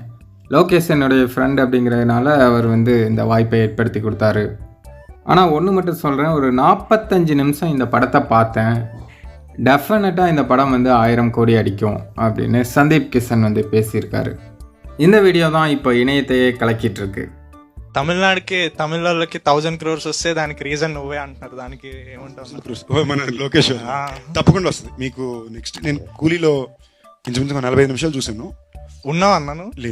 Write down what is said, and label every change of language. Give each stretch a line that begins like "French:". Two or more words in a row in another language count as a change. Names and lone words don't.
Tamil: லோகேஷ் என்னுடைய ஃப்ரெண்ட் அப்படிங்கிறதுனால அவர் வந்து இந்த வாய்ப்பை ஏற்படுத்தி கொடுத்தாரு. ஆனால் ஒன்று மட்டும் சொல்கிறேன், ஒரு 45 நிமிஷம் இந்த படத்தை பார்த்தேன். டெஃபினட்டாக இந்த படம் வந்து 1000 கோடி அடிக்கும் அப்படின்னு சந்தீப் கிஷன் வந்து பேசியிருக்காரு. இந்த வீடியோ தான் இப்போ இணையத்தையே கலக்கிட்டு இருக்கு.
Telugu: తమిళకి 1000 crores వస్తే దానికి రీజన్ నువ్వే అంటున్నారు. దానికి ఏమంటావు? మన లోకేష్ తప్పకుండా వస్తుంది మీకు. నెక్స్ట్ నేను కూలీలో ఇంచుమించుగా 45 నిమిషాలు చూసాను. ఉన్నావు అన్నాను. లేదు